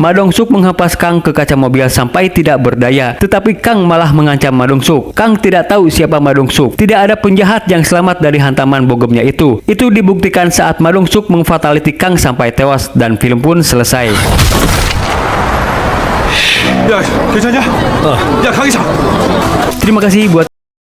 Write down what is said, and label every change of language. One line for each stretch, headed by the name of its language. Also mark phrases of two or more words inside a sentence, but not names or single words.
Indonesian: Ma Dong-suk menghempas Kang ke kaca mobil sampai tidak berdaya, tetapi Kang malah mengancam Ma Dong-suk. Kang tidak tahu siapa Ma Dong-suk. Tidak ada penjahat yang selamat dari hantaman bogomnya itu. Itu dibuktikan saat Ma Dong-suk mengfataliti Kang sampai tewas dan film pun selesai.
Korean: 야, 괜찮냐? 야, 강희상.
Indonesian: Terima kasih buat